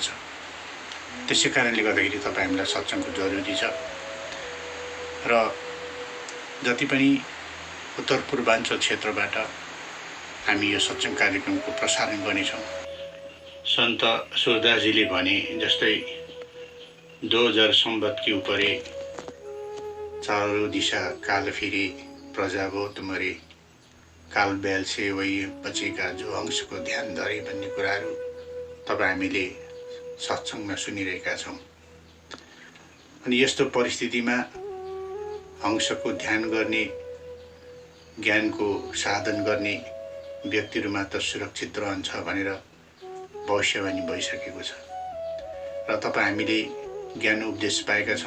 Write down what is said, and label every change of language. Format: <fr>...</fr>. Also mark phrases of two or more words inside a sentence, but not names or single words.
<ne>त्यसै कारणले गर्दाखेरि तपाईँ हामीलाई सत्सङ्गको जरुरी छ र जति पनि उत्तर पूर्वाञ्चल क्षेत्रबाट हामी यो सत्सङ्ग कार्यक्रमको प्रसारण गर्नेछौँ। सन्त सूरदासजीले भने जस्तै</ne> <hi>2000 संवत के ऊपरे चारों दिशा काल फिरे प्रजावोत मरे काल बैल से वही बचेका जो अंशको ध्यान धरे</hi> <ne>भन्ने कुराहरू तपाईँ हामीले सत्सङ्गमा सुनिरहेका छौँ। अनि यस्तो परिस्थितिमा अंशको ध्यान गर्ने, ज्ञानको साधन गर्ने व्यक्तिहरू मात्र सुरक्षित रहन्छ भनेर भविष्यवाणी भइसकेको छ र तपाईँ हामीले ज्ञान उपदेश पाएका छौँ।</ne>